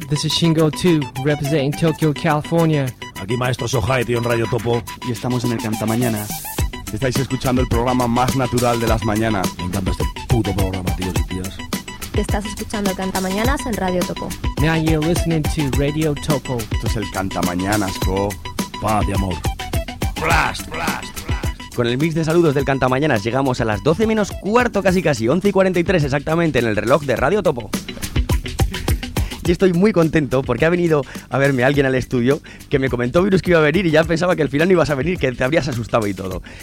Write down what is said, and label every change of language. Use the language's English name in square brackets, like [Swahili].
[English] This is Shingo 2, representing Tokyo, California. [Spanish] Aquí Maestro Sohai, tío, en Radio Topo. Y estamos en el Cantamañana. Estáis escuchando el programa más natural de las mañanas. Me encanta este puto programa, tíos y tías. Te estás escuchando el Cantamañanas en Radio Topo. [English] Now you're listening to Radio Topo. [Spanish] Esto es el Cantamañanas, co. Paz y amor. [English] Blast, blast. [Spanish] Con el mix de saludos del Cantamañanas llegamos a las 12 menos cuarto, casi, 11 y 43 exactamente, en el reloj de Radio Topo. Y estoy muy contento porque ha venido a verme alguien al estudio que me comentó, Virus, que iba a venir y ya pensaba que al final no ibas a venir, que te habrías asustado y todo.